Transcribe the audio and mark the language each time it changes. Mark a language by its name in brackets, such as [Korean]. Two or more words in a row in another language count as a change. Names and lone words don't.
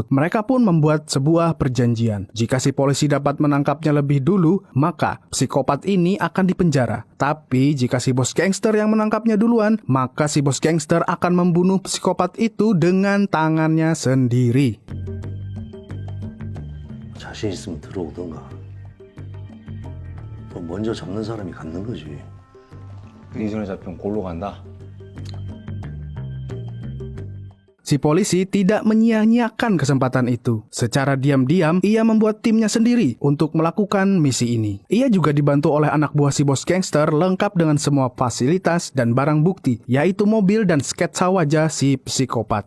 [Indonesian] Mereka pun membuat sebuah perjanjian. Jika si polisi dapat menangkapnya lebih dulu, maka psikopat ini akan dipenjara. Tapi jika si bos gangster yang menangkapnya duluan, maka si bos gangster akan membunuh psikopat itu dengan tangannya sendiri. [Korean] 자신 있으면 들어오던가. 또 먼저 잡는 사람이 갖는 거지. 이 손에 잡히면 골로 간다. [Indonesian] Si polisi tidak menyia-nyiakan kesempatan itu. Secara diam-diam, ia membuat timnya sendiri untuk melakukan misi ini. Ia juga dibantu oleh anak buah si bos gangster lengkap dengan semua fasilitas dan barang bukti, yaitu mobil dan sketsa wajah si psikopat.